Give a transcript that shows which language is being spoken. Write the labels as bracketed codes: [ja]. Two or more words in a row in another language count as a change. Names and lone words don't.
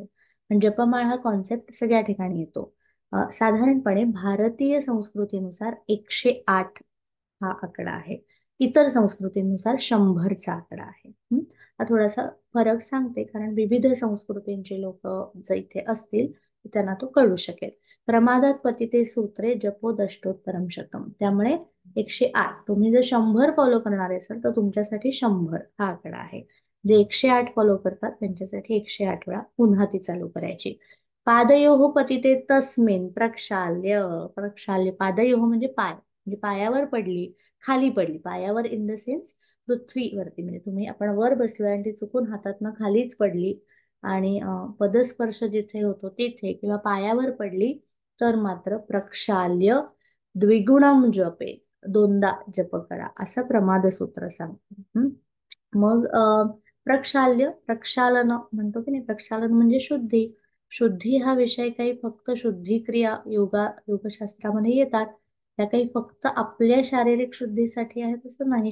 [mr] पण जपमाळ हा कॉन्सेप्ट सगळ्या ठिकाणी येतो. साधारणपणे भारतीय संस्कृतीनुसार 108 हा आकडा आहे. इतर संस्कृतींनुसार 100चा आकडा आहे. हा थोडासा फरक सांगते कारण विविध संस्कृतींचे लोक जर इथे असतील तर त्यांना तो कळू शकेल. [sa] प्रमादात पतिते सूत्रे जपो दष्टोत्तरम शतम, [mr] त्यामुळे 108, तुम्ही जर 100 फॉलो करणार असाल तर तुमच्यासाठी 100 हा आकडा आहे. जे 108 फॉलो करतात त्यांच्यासाठी 108 वेळा पुन्हा ती चालू करायची. [sa] पादयोः पतिते तस्मिन प्रक्षाल्य. [mr] प्रक्षाल्य, पादयोः म्हणजे पाय, म्हणजे पायावर पडली, खाली पडली. पायावर [en] in the sense [mr] पृथ्वीवरती, म्हणजे तुम्ही, आपण वर बसलोय आणि ती चुकून हातातनं खालीच पडली आणि पदस्पर्श जिथे होतो तिथे किंवा पायावर पडली तर मात्र [sa] प्रक्षाल्य द्विगुणम जपे, [mr] दोनदा जप करा, असं प्रमाद सूत्र सांगतं. मग प्रक्षाल्य, प्रक्षालन म्हणतो की नाही, प्रक्षालन म्हणजे शुद्धी. शुद्धी हा विषय काही फक्त शुद्धी क्रिया योगशास्त्रामध्ये येतात, त्या काही फक्त आपल्या शारीरिक शुद्धीसाठी आहेत असं नाही.